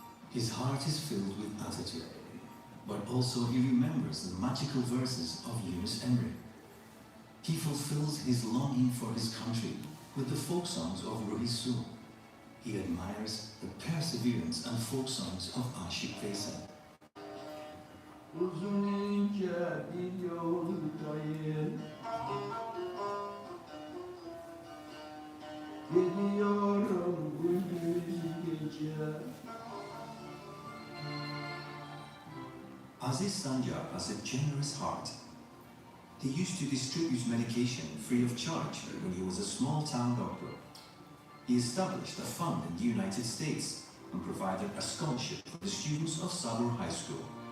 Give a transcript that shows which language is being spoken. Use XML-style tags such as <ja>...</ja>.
<en>His heart is filled with Atatürk, but also he remembers the magical verses of Yunus Emre. He fulfills his longing for his country with the folk songs of Ruhi Su. He admires the perseverance and folk songs of Aşık Veysel.</en> <tr>Uzun ince bir yoldayım, gidiyorum gündüz gece.</tr> <en>Aziz Sancar has a generous heart. He used to distribute medication free of charge when he was a small-town doctor. He established a fund in the United States and provided a scholarship for the students of Sabur High School.</en>